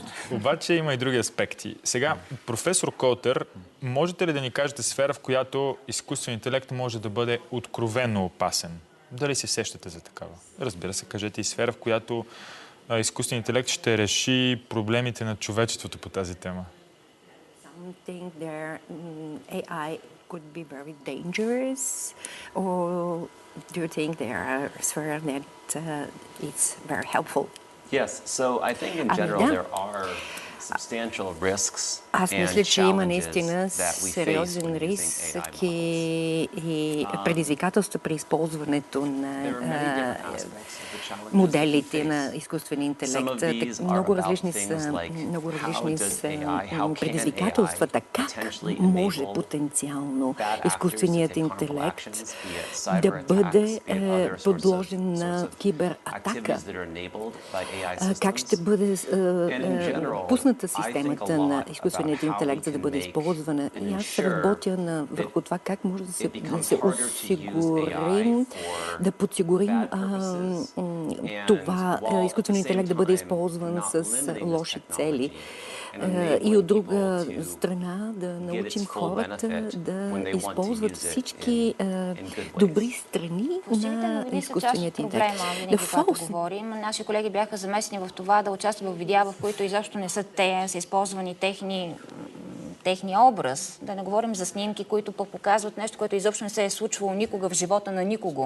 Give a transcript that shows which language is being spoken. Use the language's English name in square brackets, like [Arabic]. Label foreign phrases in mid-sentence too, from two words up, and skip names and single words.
[Bulgarian] Обаче има и други аспекти. Сега, професор Колтър, можете ли да ни кажете сфера, в която изкуствен интелект може да бъде откровено опасен? Дали се сещате за такава? Разбира се, кажете и сфера, в която изкуствен интелект ще реши проблемите на човечеството по тази тема. [English] Something there, AI could be very dangerous, or do you think there are spheres that it's very helpful? Yes, so I think in general there are substantial risks [Bulgarian] Аз [English] and [Bulgarian] мисля, че има [English] challenges [Bulgarian] наистина [English] that we face [Bulgarian] сериозен [English] when using [Bulgarian] риск [English] AI [Bulgarian] и предизвикателства при използването [English] There are [Bulgarian] на [English] many different aspects of the challenges [Bulgarian] моделите [English] we face. [Bulgarian] на изкуствен интелект. [English] Some of these are [Bulgarian] Много [English] about [Bulgarian] различни [English] things [Bulgarian] са, [English] like [Bulgarian] много [English] how [Bulgarian] различни [English] does [Bulgarian] са [English] how can [Bulgarian] предизвикателствата. [English] AI [Bulgarian] Как [English] potentially [Bulgarian] може [English] enable [Bulgarian] потенциално [English] bad actors [Bulgarian] изкуственият [English] to take harmful [Bulgarian] интелект [English] actions, be it [Bulgarian] да [English] cyber [Bulgarian] бъде [English] attacks and other sorts [Bulgarian] подложен [English] of [Bulgarian] на кибератака? [English] activities that are enabled by AI [Bulgarian] Как ще [English] systems? [Bulgarian] бъде [English] And in general, [Bulgarian] пусната [English] I think a [Bulgarian] системата [English] lot [Bulgarian] на изкуственият [English] about how [Bulgarian] интелект, [English] we [Bulgarian] за да [English] can [Bulgarian] бъде [English] make [Bulgarian] използвана? [English] and [Bulgarian] И аз [English] ensure [Bulgarian] работя върху това как може да се [English] becomes harder to use [Bulgarian] осигурим, [English] AI for [Bulgarian] да подсигурим [English] bad purposes. [Bulgarian] това [English] while at [Bulgarian] изкуственият [English] the same [Bulgarian] интелект да бъде [English] time [Bulgarian] използван [English] not [Bulgarian] с [English] limiting this [Bulgarian] лоши цели. [English] technology and [Bulgarian] И от [English] enabling [Bulgarian] друга [English] people to [Bulgarian] страна да [English] get [Bulgarian] научим [English] its full [Bulgarian] хората [English] benefit [Bulgarian] да [English] when they want to [Bulgarian] използват [English] use it [Bulgarian] всички [English] in good ways. [Bulgarian] добри страни Фалшивите на новини са част от изкуственият интелект. проблема, винаги когато говорим. Наши колеги бяха замесени в това да участват в видеа, в които изобщо не са те, са използвани техния образ. Да не говорим за снимки, които пък показват нещо, което изобщо не се е случвало никога в живота на никого.